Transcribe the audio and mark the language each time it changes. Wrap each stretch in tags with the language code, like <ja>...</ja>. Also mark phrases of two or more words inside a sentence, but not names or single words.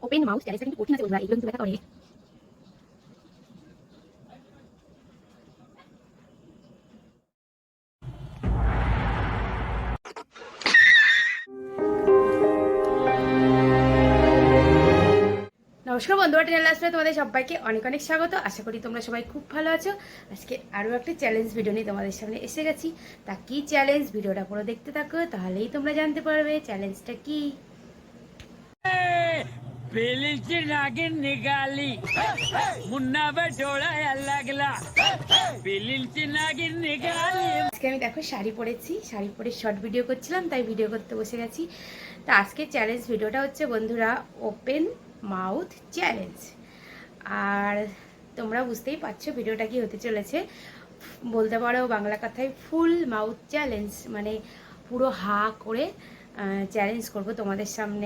<en>mouth challenge</en> <bn>কিন্তু কঠিন আছে বন্ধুরা, এগুলো কিন্তু ব্যথা করে। নমস্কার বন্ধুরা, টেনের লাস্টে তোমাদের সবাইকে অনেক অনেক স্বাগত। আশা করি তোমরা সবাই খুব ভালো আছো। আজকে আরও একটা</bn> <en>challenge video</en> <bn>নিয়ে তোমাদের সামনে এসে গেছি। তা কি চ্যালেঞ্জ, ভিডিওটা পুরো দেখতে থাকো, তাহলেই তোমরা জানতে পারবে চ্যালেঞ্জটা কি।</bn> <mr>पेलीची नागिन निघाली मुन्नावर डोळा लागला पेलीची नागिन निघाली।</mr> <bn>আজকে আমি দেখো শাড়ি পরেছি, শাড়ি পরে</bn> <en>short video</en> <bn>করছিলাম, তাই ভিডিও করতে বসে গেছি। তা আজকে</bn> <en>challenge video</en> <bn>হচ্ছে বন্ধুরা</bn> <en>open mouth challenge.</en> <bn>আর তোমরা বুঝতেই পারছো ভিডিওটা কি হতে চলেছে। বলতে পারো বাংলা কথায়</bn> <en>full mouth challenge,</en> <bn>মানে পুরো হা করে চ্যালেঞ্জ করব তোমাদের সামনে।</bn>